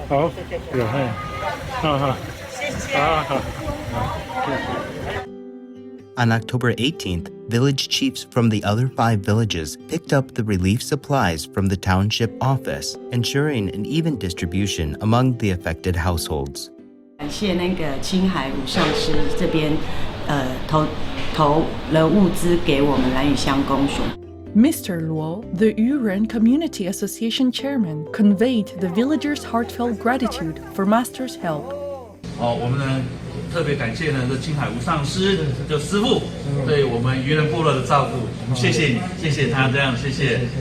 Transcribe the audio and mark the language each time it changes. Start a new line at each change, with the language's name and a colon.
Chinese: 好，谢谢。
English: On October 18th, village chiefs from the other 5 villages picked up the relief supplies from the township office, ensuring an even distribution among the affected households.
Chinese: 感谢那个青海武上师这边，投了物资给我们兰屿乡公所。
English: Mr. Luo, the Yuren Community Association chairman, conveyed the villagers' heartfelt gratitude for Master's help.
Chinese: 我们呢特别感谢呢这青海无上师就师父对我们渔人部落的照顾，我们谢谢你，谢谢他这样，谢谢。